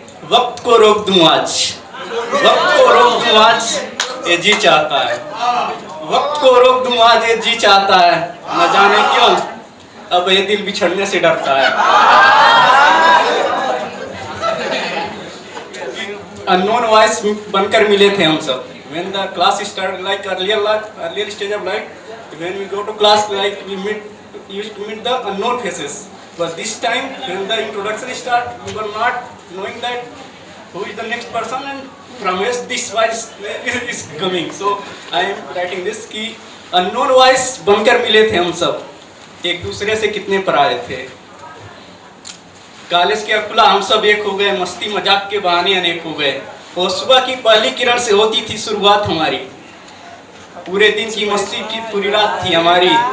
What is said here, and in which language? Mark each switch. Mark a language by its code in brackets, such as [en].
[hi] वक्त को रोक दूं आज, वक्त को रोक दूं आज, ये जी चाहता है. वक्त को रोक दूं आज, ये जी चाहता है. न जाने क्यों अब ये दिल बिछड़ने से डरता है. [en] unknown voice [hi] बनकर मिले थे हम सब. [en] When the class started, like earlier stage of life, when we go to class, like used to meet the unknown faces. But this time, when the introduction start, we were not knowing that who is the next person and from where this voice is coming. So I am writing this [hi] कि [en] unknown voice [hi] बनकर मिले थे हम सब. एक दूसरे से कितने पराए थे. कॉलेज के खुला हम सब एक हो गए, मस्ती मजाक के बहाने अनेक हो गए. और सुबह की पहली किरण से होती थी शुरुआत हमारी. पूरे दिन की मस्ती की पूरी रात थी हमारी.